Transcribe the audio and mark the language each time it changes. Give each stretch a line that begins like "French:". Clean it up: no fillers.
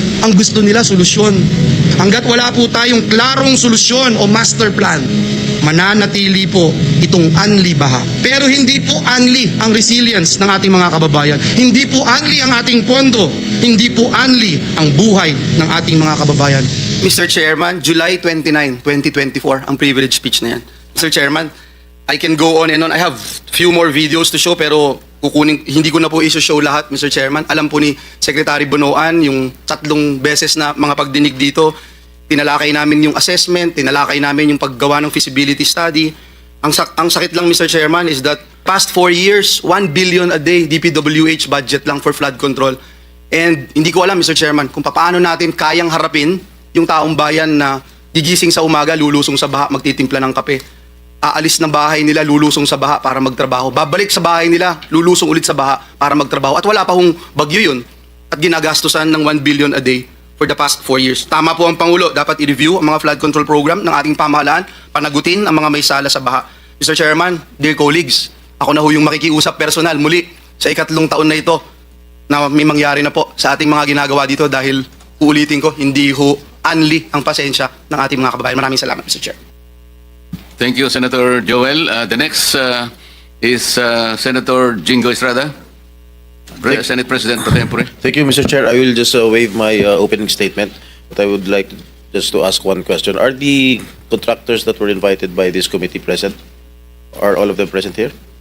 Filipino: Ang gusto nila, solusyon. Hanggat wala po tayong klarong solusyon o master plan, mananatili po itong unli baha. Pero hindi po unli ang resilience ng ating mga kababayan. Hindi po unli ang ating pondo. Hindi po unli ang buhay ng ating mga kababayan.
English: Mr.
Filipino: Chairman, July 29, 2024, ang privilege speech na yan. Mr.
English: Chairman, I can go on and on. I have few more videos to show
Filipino: pero hindi ko na po i-show lahat,
English: Mr.
Filipino: Chairman. Alam po ni Secretary Bonoan yung 3 beses na mga pagdinig dito. Tinalakay namin yung assessment, tinalakay namin yung paggawa ng feasibility study. Ang sakit lang, Mr.
English: Chairman, is that past 4 years, 1 billion a day DPWH budget lang for flood control.
Filipino: And hindi ko alam, Mr. Chairman, kung paano natin kayang harapin yung taong bayan na gigising sa umaga, lulusong sa baha, magtitimpla ng kape. Aalis ng bahay nila, lulusong sa baha para magtrabaho. Babalik sa bahay nila, lulusong ulit sa baha para magtrabaho. At wala pa hong bagyo yun. At ginagastusan ng
English: 1 billion a day for the past 4 years.
Filipino: Tama po ang Pangulo, dapat i-review ang mga flood control program ng ating pamahalaan, panagutin ang mga may sala sa baha. Mr. Chairman,
English: dear colleagues,
Filipino: ako na ho yung makikiusap personal muli sa 3 taon na ito. na may mangyari na po sa ating mga ginagawa dito dahil uulitin ko, hindi ho anli ang pasensya ng ating mga kababayan. Maraming salamat, Mr. Chair.
English: Thank you, Senator Joel. The next is Senator Jingo Estrada, Senate President pro tempore. Thank you, Mr. Chair. I will just waive my opening statement, but I would like just to ask one question. Are the contractors that were invited by this committee present? Are all of them present here?